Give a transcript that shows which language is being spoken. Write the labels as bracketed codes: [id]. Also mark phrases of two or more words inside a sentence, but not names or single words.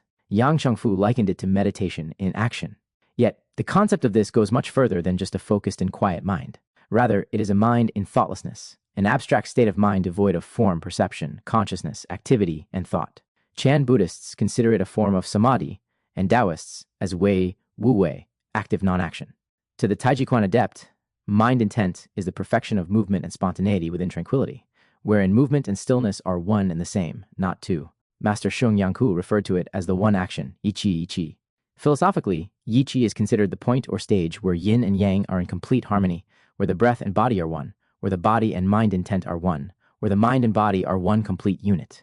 [en] Yang Chengfu likened it to meditation in action. Yet, the concept of this goes much further than just a focused and quiet mind. Rather, it is a mind in thoughtlessness, an abstract state of mind devoid of form, perception, consciousness, activity, and thought. Chan Buddhists consider it a form of samadhi, and Taoists as wei, [zh] 無為, [en] active non-action. To the Tai Ji Quan adept, mind intent is the perfection of movement and spontaneity within tranquility, wherein movement and stillness are one and the same, not two. Master Sheng Yangku referred to it as the one action, [zh] 一氣. [en] Philosophically, [zh] 一氣 [en] is considered the point or stage where yin and yang are in complete harmony, where the breath and body are one, where the body and mind intent are one, where the mind and body are one complete unit.